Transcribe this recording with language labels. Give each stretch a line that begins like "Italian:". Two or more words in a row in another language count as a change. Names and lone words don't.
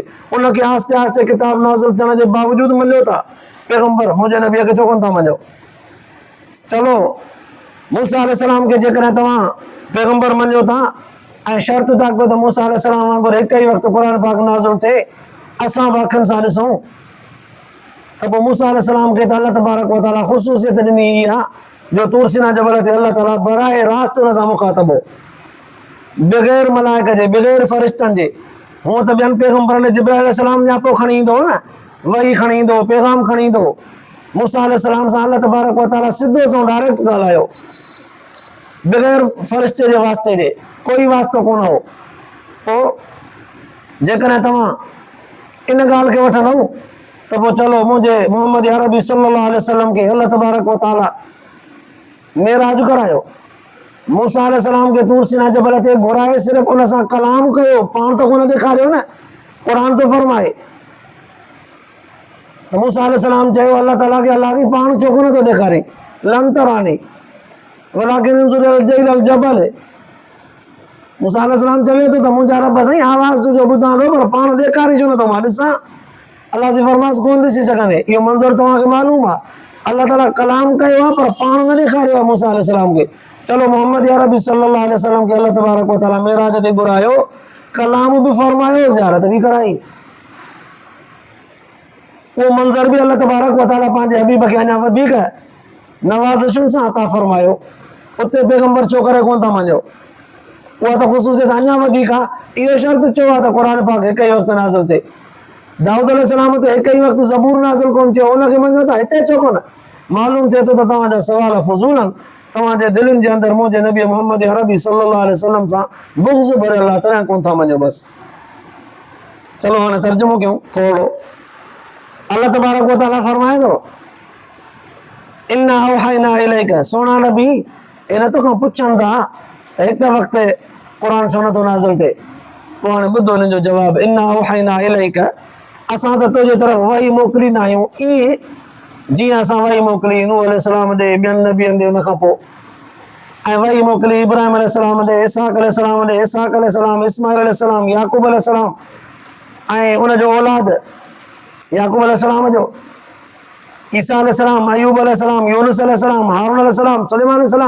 Sindhi: उनखे आहिस्ते आहिस्ते किताब नाज़िल थियण जे बावजूदि मञियो था पैगंबर, मुंहिंजे नबीअ खे छो कोन था मञो? चलो मूसा अलैहिस्सलाम खे जेकॾहिं तव्हां पैगंबर मञियो था ऐं शर्त था कयो त मूसा अलैहिस्सलाम वांगुरु हिकु ई वक़्तु क़ुर पाक नाज़िल थिए, असां बि अखियुनि सां ॾिसूं, त पोइ मूसा अलैहिस्सलाम खे त
Arabic: الله تبارك وتعالى
Sindhi: ख़ुसूसियत ॾिनी ई आहे जो तूर सीना जबल ते अल्लाह ताला बराए रास्त हुन सां मुखातब हो, बग़ैर मलाइक जे, बग़ैर फ़रिश्तनि जे। हूअं त ॿियनि पैगंबरनि जिब्राइल अलैहिस्सलाम जा पोइ खणी ईंदो न, वही खणी ईंदो, पैगाम खणी ईंदो। मूसा अलैहिस्सलाम सां
Arabic: الله تبارك وتعالى
Sindhi: सिधो सो डायरेक्ट ॻाल्हायो, बग़ैर फ़रिश्ते जे वास्ते जे, कोई वास्तो कोन हो। पोइ जेकॾहिं तव्हां इन ॻाल्हि खे वठंदव त पोइ चलो मुंहिंजे मोहम्मद अरबी
Arabic: صلى الله عليه وسلم
Sindhi: खे
Arabic: الله تبارك وتعالى
Sindhi: मेराज करायो। मूसा अलैहिस्सलाम खे तूर सीना जबल ते घुराए सिर्फ़ु उन सां कलाम कयो, पाण त कोन ॾेखारियो न। क़ुर तो फरमाए त मूसा अलैहिस्सलाम चयो अल्लाह ताला खे, अल्लाह जी पाण छो कोन थो ॾेखारे?
Arabic: لن تراني ولكن انظر إلى الجبل.
Sindhi: मूसा अलैहिस्सलाम चवे थो त मुंहिंजा रब साईं आवाज़ तुंहिंजो ॿुधां थो, पर पाण ॾेखारे छो नथो मां ॾिसां? अल्लाह जी फरमाइश कोन ॾिसी सघंदे, इहो मंज़र तव्हांखे मालूम आहे। अल्लाह ताला कलाम कयो आहे पर पाण न ॾेखारियो आहे मूसा अलैहिस्सलाम खे। चलो मोहम्मद अरबी
Arabic: صلى الله عليه وسلم
Sindhi: खे
Arabic: الله تبارك وتعالى
Sindhi: मेराज ते घुरायो, कलाम बि फरमायो, ज़ियारत बि कराई। वो मंज़र भी
Arabic: الله تبارك وتعالى
Sindhi: पंहिंजे हबीब खे अञा वधीक नवाज़िशुनि सां अता फरमायो। उते पैगंबर छो करे कोन था मञो? उहा त ख़ुसूसियत अञा वधीक आहे। इहो शर्त चयो आहे त क़ुर पाक हिकु ई वक़्तु नाज़िल थिए। दाऊद अलैहिस्सलाम ते हिकु ई वक़्तु ज़बूर नाज़िल कोन थियो, उनखे मञो था, हिते छो कोन? मालूम थिए थो त तव्हांजा सवाल फज़ूल आहिनि, तव्हांजे दिलनि जे अंदरि मुंहिंजे नबी मोहम्मद अरबी
Arabic: صلى الله عليه وسلم
Sindhi: सां बुग़्ज़ भरियल आहे, तॾहिं कोन था मञो बसि। चलो हाणे तर्जुमो कयूं थोरो।
Arabic: الله تبارك وتعالى
Sindhi: फरमाए थो,
Arabic: إنا أوحينا إليك,
Sindhi: सोना नबी इन तोखां पुछनि था त हिकु वक़्तु क़ुर छो नथो नाज़िल थिए? पोइ हाणे ॿुधो हिन जो जवाबु,
Arabic: إنا أوحينا إليك,
Sindhi: असां त तुंहिंजे तरफ़ वही मोकिलींदा आहियूं ईअं जीअं असां वही मोकिली नूह अलैहिस्सलाम ॾे, ॿियनि नबियनि ॾे, उन खां पोइ ऐं वही मोकिली इब्राहिम अलैहिस्सलाम ॾे, इसहाक अलैहिस्सलाम ॾे, इसहाक अलैहिस्सलाम, इस्माइल अलैहिस्सलाम, याकूब अलैहिस्सलाम ऐं उनजो औलाद याकूब अलैहिस्सलाम जो, ईसा अलैहिस्सलाम, अयूब अलैहिस्सलाम, यूनुस अलैहिस्सलाम, हारून अलैहिस्सलाम, सुलेमान अलैहिस्सलाम।